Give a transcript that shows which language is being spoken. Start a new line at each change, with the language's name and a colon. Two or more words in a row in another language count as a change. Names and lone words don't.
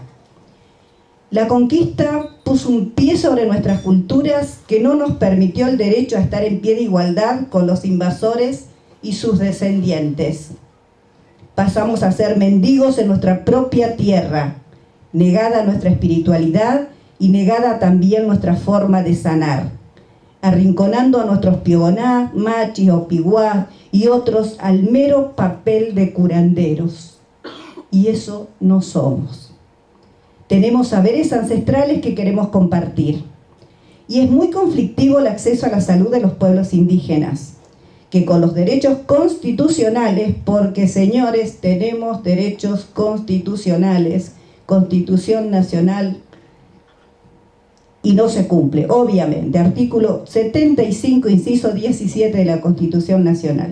Spanish: La conquista puso un pie sobre nuestras culturas que no nos permitió el derecho a estar en pie de igualdad con los invasores y sus descendientes. Pasamos a ser mendigos en nuestra propia tierra, negada nuestra espiritualidad y negada también nuestra forma de sanar, arrinconando a nuestros piogoná, machis o piguá y otros al mero papel de curanderos. Y eso no somos. Tenemos saberes ancestrales que queremos compartir. Y es muy conflictivo el acceso a la salud de los pueblos indígenas, que con los derechos constitucionales, porque señores, tenemos derechos constitucionales, Constitución Nacional, y no se cumple, obviamente, artículo 75, inciso 17 de la Constitución Nacional.